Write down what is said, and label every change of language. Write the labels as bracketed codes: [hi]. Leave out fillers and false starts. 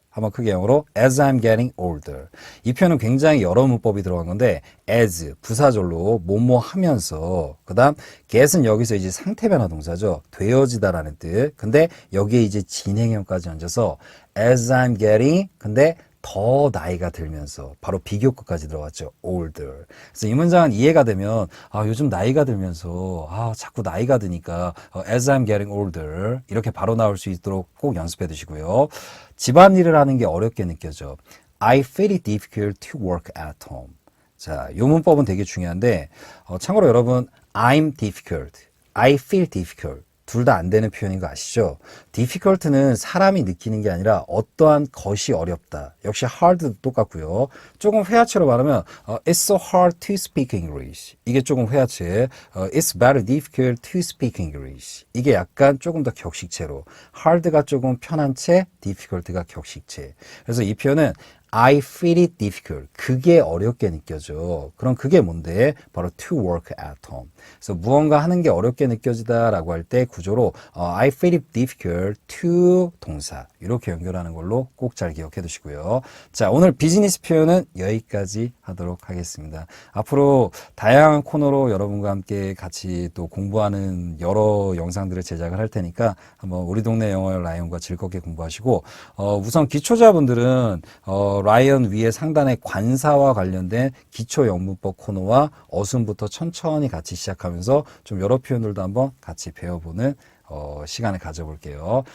[ko] 한번 크게 영어로 [en] as I'm getting older. [ko] 이 표현은 굉장히 여러 문법이 들어간 건데 as 부사절로 뭐뭐 하면서 그 다음 get은 여기서 이제 상태 변화 동사죠. 되어지다라는 뜻. 근데 여기에 이제 진행형까지 얹어서 [en] as I'm getting [ko] 근데 더 나이가 들면서 바로 비교급까지 들어갔죠. older. 그래서 이 문장은 이해가 되면 요즘 나이가 들면서 자꾸 나이가 드니까 [en] as I'm getting older [ko] 이렇게 바로 나올 수 있도록 꼭 연습해 두시고요. 집안일을 하는 게 어렵게 느껴져. [en] I feel it difficult to work at home. [ko] 자, 이 문법은 되게 중요한데 참고로 여러분 I'm difficult, I feel difficult 둘 다 안 되는 표현인 거 아시죠? difficult는 사람이 느끼는 게 아니라 어떠한 것이 어렵다. 역시 hard도 똑같고요. 조금 회화체로 말하면 [en] It's so hard to speak English. [ko] 이게 조금 회화체. [en] It's very difficult to speak English. [ko] 이게 약간 조금 더 격식체로. hard가 조금 편한 채, difficult가 격식체. 그래서 이 표현은 [en] I feel it difficult. [ko] 그게 어렵게 느껴져. 그럼 그게 뭔데? 바로 [en] to work at home. [ko] 그래서 무언가 하는 게 어렵게 느껴지다라고 할 때 구조로 [en] I feel it difficult to [ko] 동사 이렇게 연결하는 걸로 꼭 잘 기억해 두시고요. 자, 오늘 비즈니스 표현은 여기까지 하도록 하겠습니다. 앞으로 다양한 코너로 여러분과 함께 같이 또 공부하는 여러 영상들을 제작을 할 테니까 한번 우리 동네 영어 라이온과 즐겁게 공부하시고 우선 기초자분들은 라이언 위에 상단에 관사와 관련된 기초 영문법 코너와 어순부터 천천히 같이 시작하면서 좀 여러 표현들도 한번 같이 배워보는 시간을 가져볼게요.